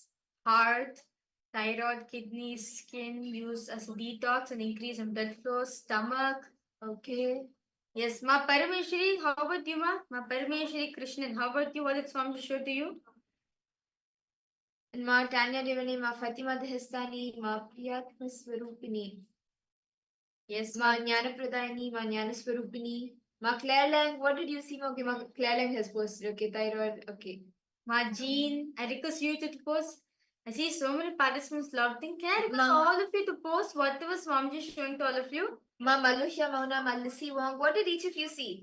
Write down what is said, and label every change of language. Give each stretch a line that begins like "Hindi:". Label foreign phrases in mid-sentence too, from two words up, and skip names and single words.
English: Heart, thyroid, kidneys, skin, used as a detox and increase in blood flow. Stomach. Okay. Yes, Ma Parameshwari, how about you, Ma Parameshwari Krishnan, how about you? What did Swamiji show to you? And Ma Tanya Devani, Ma Fatima Dehestani, Ma Priyatma Swarupini. Yes, Ma Jnana Pradayani, Ma Jnana Swarupini. Ma Claire Lang, what did you see? Okay, Ma Claire Lang has posted. Okay, thyroid. Okay. Ma Jean, I request you to post. I see so many participants logged in. Can I request all of you to post whatever Swamiji is showing to all of you? Ma Malusha Mauna, Ma Lissy Wong, what did each of you see?